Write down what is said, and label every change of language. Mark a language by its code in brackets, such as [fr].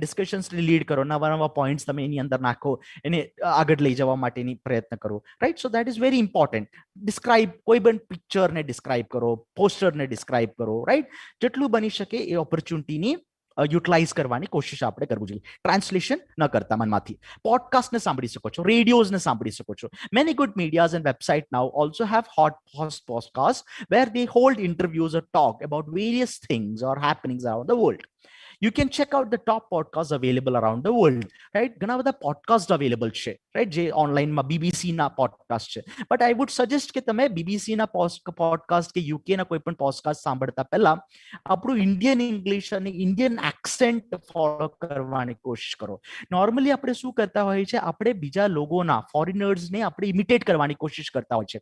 [gu] ડિસ્કશન્સને lead કરો, નવા નવા પોઈન્ટ્સ તમે એની અંદર નાખો, એને આગળ લઈ જવા માટેની પ્રયત્ન કરો, right. [en] So that is very important. [gu] Describe, કોઈ પણ પિક્ચરને ડિસ્ક્રાઇબ કરો, પોસ્ટરને ડિસ્ક્રાઇબ કરો, રાઈટ. જેટલું બની શકે એ ઓપોર્ચ્યુનિટીની યુટિલાઇઝ કરવાની કોશિશ આપણે કરવું જોઈએ. ટ્રાન્સલેશન ન કરતા મનમાંથી. પોડકાસ્ટને સાંભળી શકો છો, રેડિયોઝને સાંભળી શકો છો. [en] Many good medias and website now also have hot podcasts where they hold interviews or talk about various things or happenings around the world. You can check out the top podcasts available around the world, right. [gu] ઘણા બધા podcast available છે, right, જે ઓનલાઈનમાં બીબીસીના podcast છે. [en] but I would suggest [gu] કે તમે બીબીસીના podcast કે યુકેના કોઈ પણ પોડકાસ્ટ સાંભળતા પહેલા આપણું ઇન્ડિયન ઇંગ્લિશ અને ઇન્ડિયન એક્સેન્ટ ફોલો કરવાની કોશિશ કરો. નોર્મલી આપણે શું કરતા હોય છે, આપણે બીજા લોકોના, ફોરેનર્સને આપણે ઇમિટેટ કરવાની કોશિશ કરતા હોય છે.